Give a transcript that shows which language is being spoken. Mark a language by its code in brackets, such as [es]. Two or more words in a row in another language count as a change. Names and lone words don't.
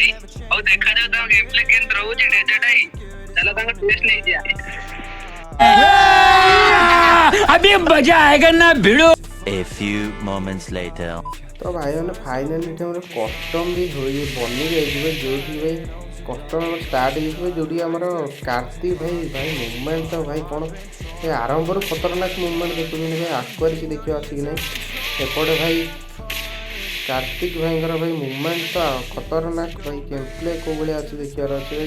[or] ଆଉ ଦେଖାଯାଉ ତାଙ୍କ [en] game play [or] କେମିତି ରହୁଛି ଡେଜର୍ଟ ଭାଇ। ଚାଲ ତାଙ୍କ ଟେଷ୍ଟ ନେଇଯିବା। [hi] अभी मजा आएगा ना भिड़ो। [en] A few moments later. [or] ତ ଭାଇମାନେ ଫାଇନାଲି ଏଠି ଆମର କଷ୍ଟମ୍ ବି ବନି ଯାଇଯିବେ, ଯେଉଁଠି ଭାଇ କଷ୍ଟମ୍ ଆମର ଷ୍ଟାର୍ଟ ହେଇଯିବ, ଯେଉଁଠି ଆମର କାର୍ତ୍ତିକ ଭାଇ ମୁଭମେଣ୍ଟ ତ ଭାଇ କ'ଣ ଆରମ୍ଭରୁ ଖତରନାକ ମୁଭମେଣ୍ଟ ଦେଖୁଛନ୍ତି ଭାଇ, ଆକ୍ୱାରିକି ଦେଖିବା ଅଛି କି ନାହିଁ। ଏପଟେ ଭାଇ କାର୍ତ୍ତିକ ଭାଇଙ୍କର ଭାଇ ମୁଭମେଣ୍ଟ ତ ଖତରନାକ ଭାଇ, [en] game play [or] କେଉଁ ଭଳିଆ ଅଛି ଦେଖିବାର ଅଛି ଭାଇ।